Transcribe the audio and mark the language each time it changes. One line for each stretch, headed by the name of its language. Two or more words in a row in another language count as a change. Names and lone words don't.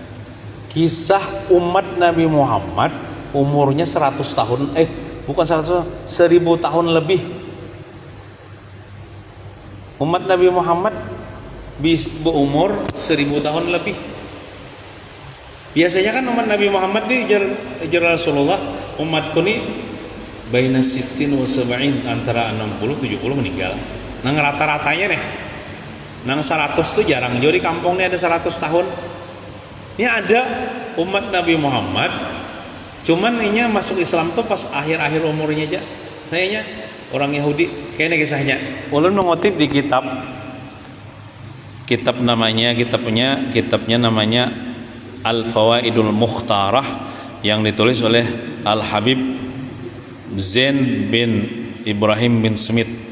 Indonesian: Kisah umat Nabi Muhammad umurnya 100 tahun, bukan 100, 1000 tahun lebih. Umat Nabi Muhammad berumur 1000 tahun lebih.
Banjar: Biasanya kan umat Nabi Muhammad di jar Rasulullah, umatku nih
Arabic: baina sittin wa sab'in,
Banjar: antara 60-70 meninggal. Nang rata-ratanya nih nang 100 tuh jarang. Jadi kampung ini ada 100 tahun. Ini ada umat Nabi Muhammad, cuman ini masuk Islam tuh pas akhir-akhir umurnya aja. Kayaknya orang Yahudi, kayaknya kisahnya. Ulun mengutip di kitabnya namanya Al-Fawaidul Mukhtarah yang ditulis oleh Al-Habib Zain bin Ibrahim bin Smith.